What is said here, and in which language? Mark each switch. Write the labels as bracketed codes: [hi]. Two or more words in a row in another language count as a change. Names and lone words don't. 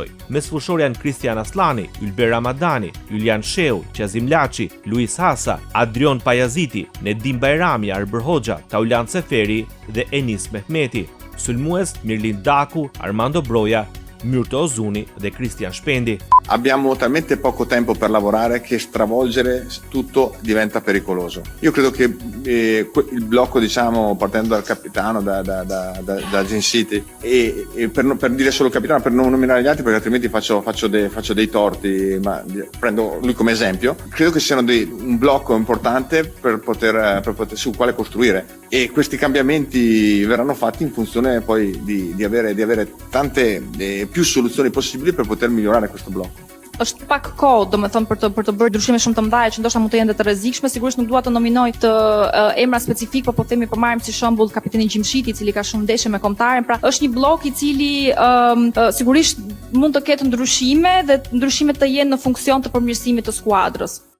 [sq] Mesfushor janë Kristian Aslani, Ylber Ramadani, Julian Sheu, Qazim Laçi, Luis Hasa, Adrion Pajaziti, Nedim Bajrami, Arber Hoxha, Taulan Seferi dhe Enis Mehmeti. Sulmues Mirlin Daku, Armando Broja, Myrto Ozuni dhe Kristian Shpendi. [it] abbiamo talmente poco tempo per lavorare che stravolgere tutto diventa pericoloso. Io credo che il blocco, diciamo, partendo dal capitano, da Gin City, e per dire solo capitano, per non nominare gli altri perché altrimenti faccio dei torti, ma prendo lui come esempio, credo che siano un blocco importante per poter su quale costruire, e questi cambiamenti verranno fatti in funzione poi di avere tante più soluzioni possibili per poter migliorare questo blocco. [sq] Është pak kohë, domethënë për të bërë ndryshime shumë të mëdha që ndoshta mund të jenë të rrezikshme. Sigurisht nuk dua të nominoj të emra specifik, por po themi për marrim si shembull kapitenin Gjimshiti, i cili ka shumë ndeshje me kombëtaren. Pra është një blok i cili sigurisht mund të ketë ndryshime dhe ndryshimet të jenë në funksion të përmirësimit të skuadrës.